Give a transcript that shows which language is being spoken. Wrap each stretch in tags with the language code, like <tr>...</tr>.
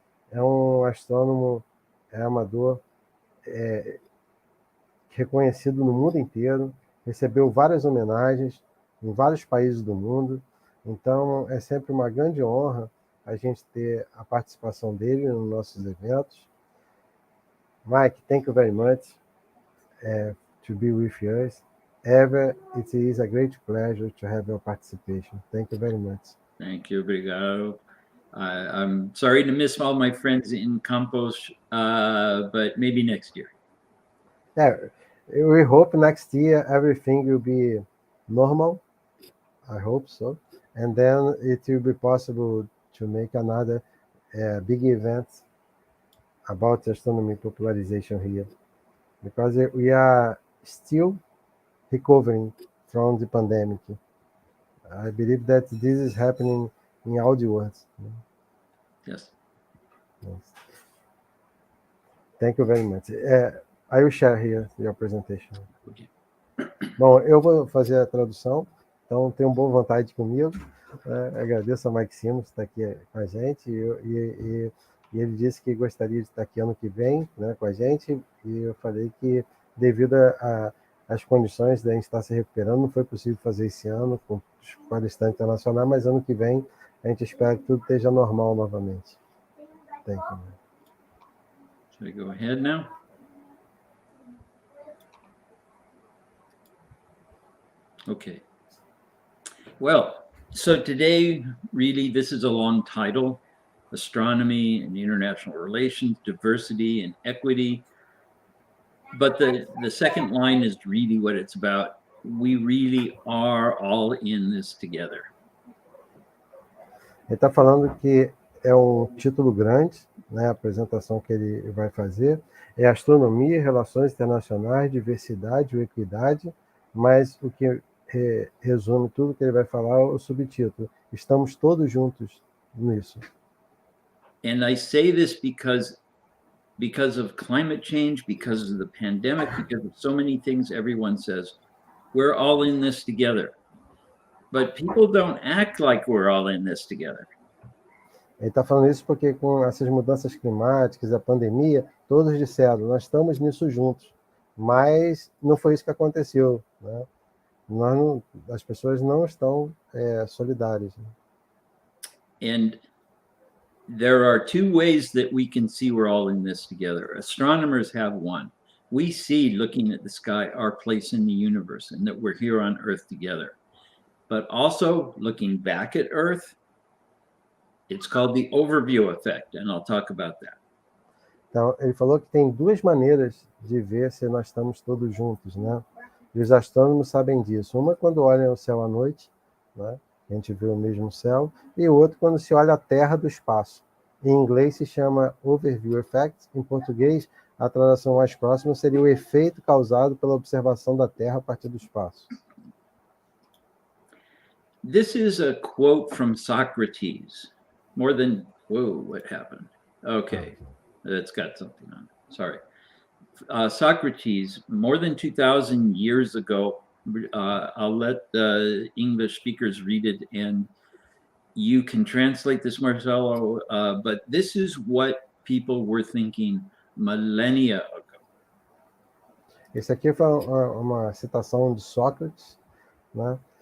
<pt>É um astrônomo amador reconhecido no mundo inteiro, recebeu várias homenagens em vários países do mundo. Então, é sempre uma grande honra a gente ter a participação dele nos nossos eventos.</pt> <en>Mike, thank you very much to be with us. It is a great pleasure to have your participation. Thank you very much. Thank you, obrigado. I'm sorry to miss all my friends in Campos, but maybe next year. Yeah, we hope next year everything will be normal. I hope so. And then it will be possible to make another big event about astronomy popularization here, because we are still recovering from the pandemic. I believe that this is happening in all the world. Yes. Thank you very much. I will share here your presentation. Okay.</en> <pt>Bom, eu vou fazer a tradução, então tenham boa vontade comigo. Agradeço ao Mike Simmons que está aqui com a gente, e ele disse que gostaria de estar aqui ano que vem, né, com a gente, e eu falei que, devido às condições de a gente estar se recuperando, não foi possível fazer esse ano com o palestra internacional, mas ano que vem a gente espera que tudo esteja normal novamente.</pt> <en>Thank you. Should I go ahead now? Okay. Well, so today, really, this is a long title: Astronomy and International Relations, Diversity and Equity. But the second line is really what it's about. We really are all in this together.</en> <pt>Ele está falando que é um título grande, né, a apresentação que ele vai fazer é Astronomia, Relações Internacionais, Diversidade e Equidade, mas o que resume tudo que ele vai falar é o subtítulo: Estamos todos juntos nisso.</pt> <en>And I say this because of climate change, because of the pandemic, because of so many things everyone says, we're all in this together. But people don't act like we're all in this together.</en> <pt>Ele está falando isso porque, com essas mudanças climáticas, a pandemia, todos disseram, nós estamos nisso juntos. Mas não foi isso que aconteceu, né? As pessoas não estão solidárias.</pt> <en>And there are two ways that we can see we're all in this together. Astronomers have one. We see, looking at the sky, our place in the universe and that we're here on Earth together. But also, looking back at Earth, it's called the overview effect, and I'll talk about that.</en> <pt>Então, ele falou que tem duas maneiras de ver se nós estamos todos juntos, né? E os astrônomos sabem disso. Uma quando olham o céu à noite, né? A gente vê o mesmo céu, e o outro quando se olha a Terra do espaço. Em inglês se chama overview effect, em português a tradução mais próxima seria o efeito causado pela observação da Terra a partir do espaço.</pt> <en>This is a quote from Socrates. Whoa, what happened? Okay, it's got something on it. Sorry. Socrates, more than 2,000 years ago, I'll let the English speakers read it, and you can translate this, Marcelo, but this is what people were thinking millennia ago.</en> <pt>Esse aqui foi uma citação de Sócrates, né?</pt>